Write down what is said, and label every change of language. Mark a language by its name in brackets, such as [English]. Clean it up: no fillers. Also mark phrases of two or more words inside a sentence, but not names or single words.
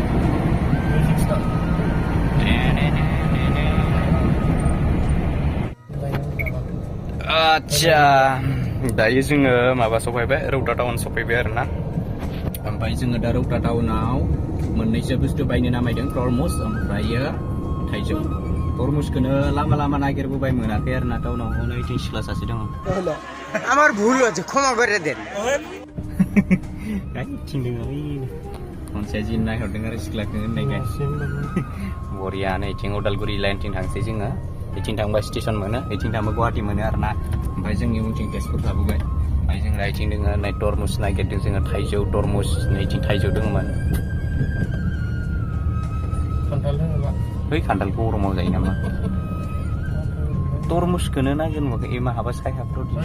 [Bodo] आदसा दायो जोङो माबा सफैबाय रौता टाउन सफैबाय आरोना ओमफ्राय जोङो दा रौता टाउनाव मोननैसो बुस्थु बायनो नामायदों तरमुज ओमफ्रायो थाइजौ तरमुजखौनो लामा नागिरबोबाय मोनाखै आरोना टाउनाव हनै इथिं सिख्ला सासे दङ [Bangla] আমার ভুল হচ্ছে ক্ষমা করে দেন [Bodo] खनसे जि नायहरदों आरो सिख्लाखौ होननायखाय बरिया नै इथिं उदालगुरि लाइनथिं थांसै जोङो इथिं थांबा स्टेसन मोनो इथिं थांबा गुवाहाटि मोनो आरोना ओमफ्राय जोंनि उनथिं तेजपुर थाबोबाय ओमफ्राय जों इथिं दोङो नै तरमुज नागिरदों जोङो थाइजौ तरमुज नैथिं थाइजौ दङमोन बै खान्थाल गरमाव जायो नामा तरमुजखौनो नागिरबाखै ए माहाबा सायहाफ्राव